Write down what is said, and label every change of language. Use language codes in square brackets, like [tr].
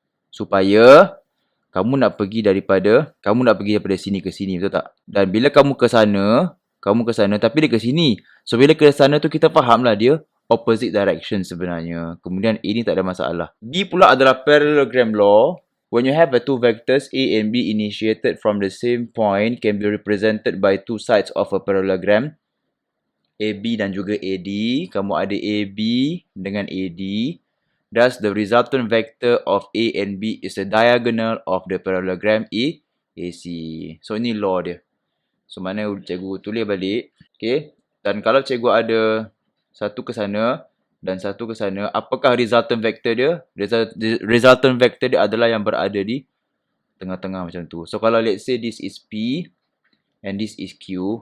[ms] Supaya kamu nak pergi daripada sini ke sini, betul tak? Dan bila kamu ke sana tapi dia ke sini. So bila ke sana tu kita fahamlah dia opposite direction sebenarnya. Kemudian A ni tak ada masalah. B pula adalah parallelogram law. [en] When you have two vectors A and B initiated from the same point can be represented by two sides of a parallelogram. [ms] AB dan juga AD. Kamu ada AB dengan AD. [en] Thus, the resultant vector of A and B is the diagonal of the parallelogram AC. [ms] So, ini law dia. So, mana cikgu tulis balik. Okay. Dan kalau cikgu ada satu ke sana dan satu ke sana, apakah resultant vector dia? Resultant vector dia adalah yang berada di tengah-tengah macam tu. [en] So, [ms] kalau [en] let's say this is P and this is Q.